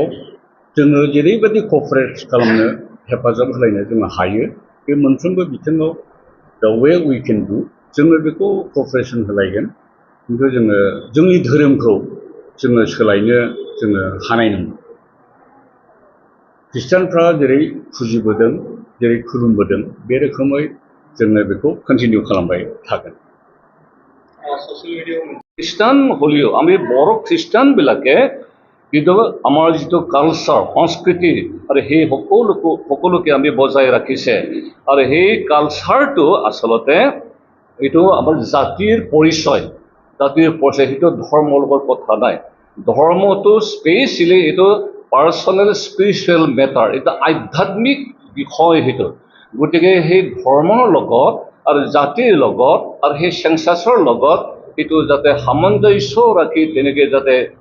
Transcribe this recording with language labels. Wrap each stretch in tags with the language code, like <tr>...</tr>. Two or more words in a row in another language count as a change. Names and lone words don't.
<brx>जोङो जेरैबायदि क'पारेट खालामनो हेफाजाब होलायनो जोङो हायो बे मोनफ्रोमबो बिथिङाव दा</brx> <en>way we can do</en> <brx>जोङो बेखौ क'पारेसन होलायगोन खिन्थु जोङो जोंनि धोरोमखौ जोङो सोलायनो जोङो हानाय नङा ख्रिस्टानफ्रा जेरै फुजिबोदों जेरै खुलुमबोदों बे रोखोमै जोङो बेखौ कन्टिनिउ खालामबाय थागोन</brx> <en>social media</en> <hi>में</hi> <as>খ্ৰীষ্টান হ'লেও আমি বৰ খ্ৰীষ্টানবিলাকে কিন্তু আমাৰ যিটো কালচাৰ সংস্কৃতি আৰু সেই সকলোকে আমি বজাই ৰাখিছে আৰু সেই কালচাৰটো আচলতে এইটো আমাৰ জাতিৰ পৰিচয় সেইটো ধৰ্মৰ লগত কথা নাই ধৰ্মটো স্পেচিয়েলি এইটো</as> <en>personal spiritual matter</en> <as>এটা আধ্যাত্মিক বিষয় সেইটো গতিকে সেই ধৰ্মৰ লগত আৰু জাতিৰ লগত আৰু সেই চেঞ্চাছৰ লগত এইটো যাতে সামঞ্জস্য ৰাখি তেনেকৈ যাতে</as>